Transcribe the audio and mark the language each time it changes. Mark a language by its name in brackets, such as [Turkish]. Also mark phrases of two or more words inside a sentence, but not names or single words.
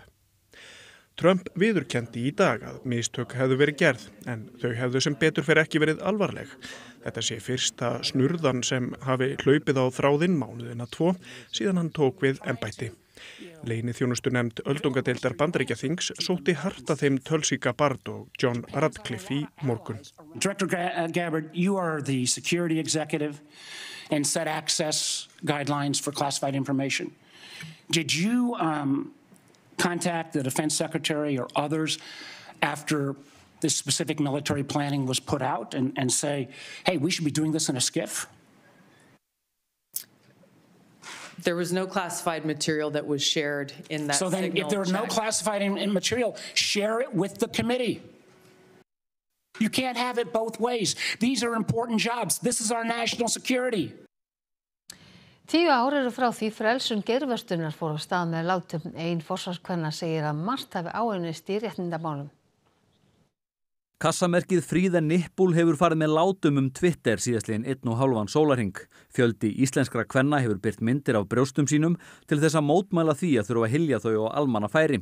[Icelandic] Trump viðurkenndi í dag að mistök hefðu verið gerð, en þau hefðu sem betur fer ekki verið alvarleg. Þetta sé fyrsta snurðan sem hafi hlaupið á þráðinn mánuðina 2 síðan hann tók við embætti. Leyniþjónustunefnd öldungadeildar Bandaríkjaþings sótti hart að þeim Tulsi Gabbard og John Ratcliffe í morgun. [English] Director Gabbard, you are the security executive and set access guidelines for classified information. Did you contact the Defense Secretary or others after this specific military planning was put out and say, hey, we should be doing this in a SCIF? There was no classified material that was shared in that signal. So then if there was no classified material, share it with the committee. You can't have it both ways. These are important jobs. This is our national security. [Icelandic] 10 ár eru frá því frelsun geirvörtunar fór á stað með látum. Ein forsvarskvenna segir að margt hafi áunnist í réttindamálum. Kassamerkið Free the Nipple hefur farið með látum Twitter síðastliðinn 1,5 sólarhring. Fjöldi íslenskra kvenna hefur birt myndir af brjóstum sínum til þess að mótmæla því að þurfa að hylja þau á almannafæri.